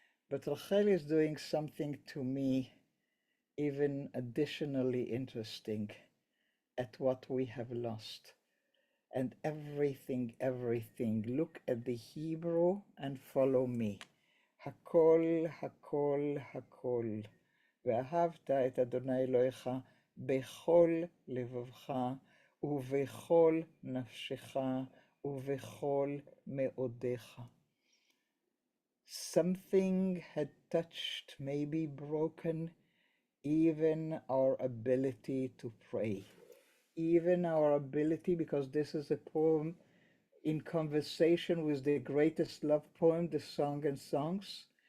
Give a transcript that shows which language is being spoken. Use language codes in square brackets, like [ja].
[en] But Rachel is doing something to me even additionally interesting at what we have lost. And everything. Look at the Hebrew and follow me. [he] Hakol, hakol, hakol. ואהבת את אדוני אלוהיך בכל לבבך ובכל נפשך ובכל מאודיך. [en] Something had touched, maybe broken, even our ability to pray. Even our ability, because this is a poem in conversation with the greatest love poem, the Song and Songs.